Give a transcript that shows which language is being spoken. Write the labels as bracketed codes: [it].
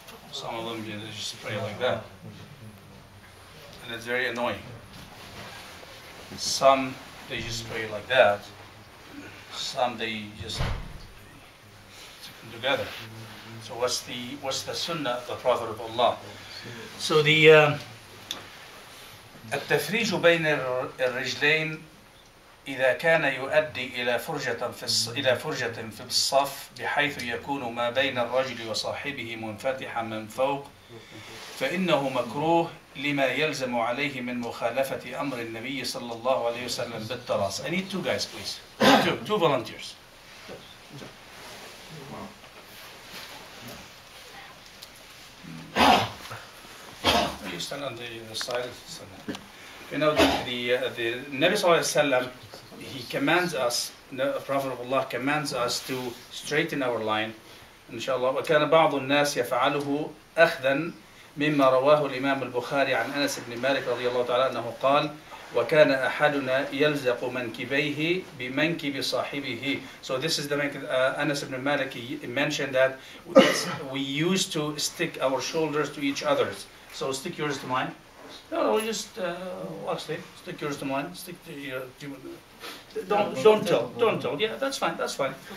[en] Some of them they just pray like that, and it's very annoying. Some they just pray like that. Some they just together. So what's the sunnah of the Prophet of Allah? So the [ar] التفريج بين الرجلين إذا كان يؤدي إلى فرجة في الصف بحيث يكون ما بين الرجل وصاحبه منفتحا من فوق فإنه مكروه لما يلزم عليه من مخالفة أمر النبي صلى الله عليه وسلم بالتراص. [en] I need two guys, please. Two volunteers. You stand on the side. The Nabi Sallallahu Alaihi Wasallam, he commands us, the Prophet of Allah commands us to straighten our line. Inshallah. [ar] وكان بعض الناس يفعله أخذا مما رواه الإمام البخاري عن أنس بن مالك رضي الله تعالى أنه قال وكان أحدنا يلزق منكبيه بمنكب صاحبه. [en] So this is the Anas ibn Malik, he mentioned that we used to stick our shoulders to each other's. So stick yours to mine. No, just watch it. Stick yours to mine. Stick to your. Don't tell. Yeah, that's fine.